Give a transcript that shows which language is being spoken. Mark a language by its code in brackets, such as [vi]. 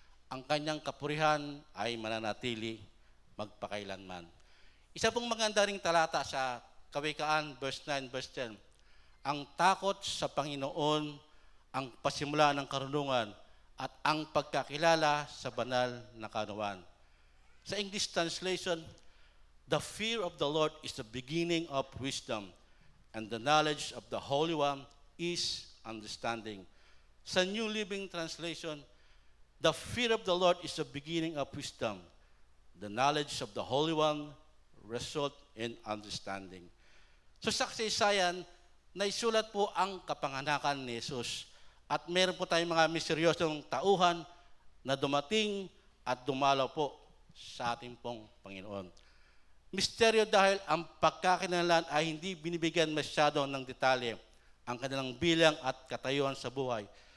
[tl] Ang kanyang kapurihan ay mananatili magpakailanman. Isa pong maganda ring talata sa Kawikaan verse 9 verse 10, ang takot sa Panginoon ang pasimula ng karunungan at ang pagkakilala sa banal na kaunawaan. [en] Sa English translation, the fear of the Lord is the beginning of wisdom, and the knowledge of the Holy One is understanding. Sa New Living Translation, the fear of the Lord is the beginning of wisdom. The knowledge of the Holy One result in understanding. [tl] So sa kasaysayan, naisulat po ang kapanganakan ni Jesus. At meron po tayong mga misteryosong tauhan na dumating at dumalaw po sa ating pong Panginoon. Misteryo dahil ang pagkakinalan ay hindi binibigyan masyado ng detalye ang kanilang bilang at katayuan sa buhay.